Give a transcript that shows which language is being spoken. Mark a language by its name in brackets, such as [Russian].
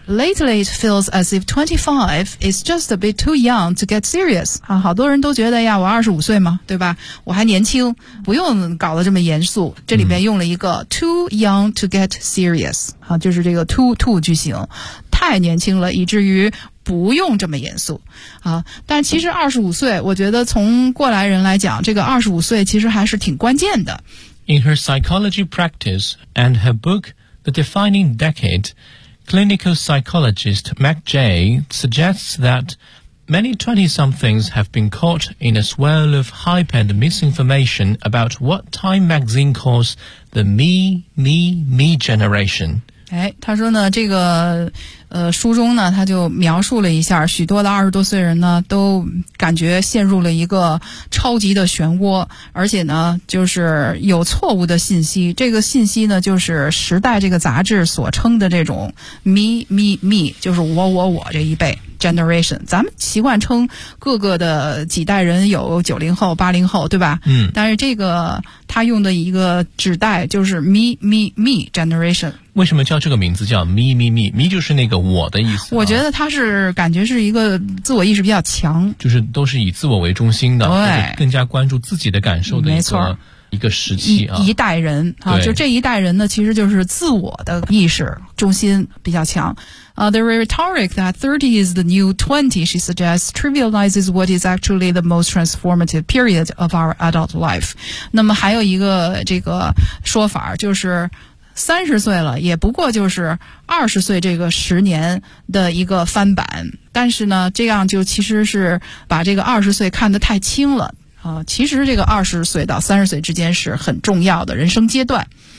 [English] Lately it feels as if 25 is just a bit too young to get serious [Chinese] 啊，好多人都觉得呀我25岁嘛对吧，我还年轻不用搞得这么严肃，这里面用了一个 [English] too young to get serious [Chinese] 啊，就是这个 too 句型，太年轻了以至于不用这么严肃啊。但其实25岁我觉得从过来人来讲这个25岁其实还是挺关键的。 [English] In her psychology practice and her book The Defining Decade, clinical psychologist Meg J suggests that many 20-somethings have been caught in a swirl of hype and misinformation about what Time magazine calls the me generation. [Chinese] 哎，他说呢，这个书中呢，他就描述了一下，许多的二十多岁人呢，都感觉陷入了一个超级的漩涡，而且呢，就是有错误的信息。这个信息呢，就是《时代》这个杂志所称的这种 me， 就是我这一辈 generation。咱们习惯称各个的几代人有90后、80后，对吧？嗯。但是这个他用的一个指代就是 me generation。为什么叫这个名字叫 me 就是那个我的意思、啊、我觉得他是感觉是一个自我意识比较强，就是都是以自我为中心的，对，更加关注自己的感受的一个没错一个时期啊。一代人啊，就这一代人呢其实就是自我的意识中心比较强。 [English] The rhetoric that 30 is the new 20, she suggests, trivializes what is actually the most transformative period of our adult life. [Chinese] 那么还有一个这个说法就是三十岁了也不过就是二十岁这个十年的一个翻版，但是呢这样就其实是把这个二十岁看得太轻了啊、其实这个二十岁到三十岁之间是很重要的人生阶段。